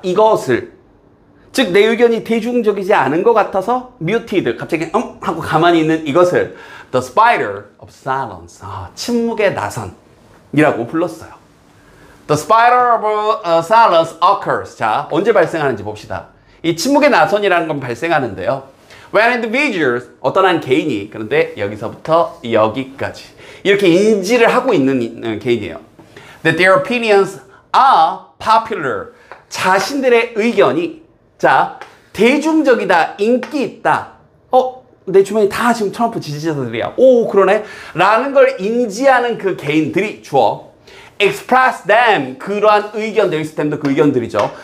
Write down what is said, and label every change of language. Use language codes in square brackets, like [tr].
[ko] 이것을, 즉 내 의견이 대중적이지 않은 것 같아서 muted, 갑자기 하고 가만히 있는 이것을 [en] the spider of silence, [ko] 침묵의 나선이라고 불렀어요. [en] The spider of silence occurs. [ko] 자, 언제 발생하는지 봅시다. 이 침묵의 나선이라는 건 발생하는데요. [en] When individuals, [ko] 어떤 한 개인이, 그런데 여기서부터 여기까지 이렇게 인지를 하고 있는 개인이에요. [en] That their opinions are popular. [ko] 자신들의 의견이, 자, 대중적이다, 인기 있다. 내 주변이 다 지금 트럼프 지지자들이야. 오, 그러네. 라는 걸 인지하는 그 개인들이 주어. [en] express them [ko] 그러한 의견들, express 그 의견들이죠.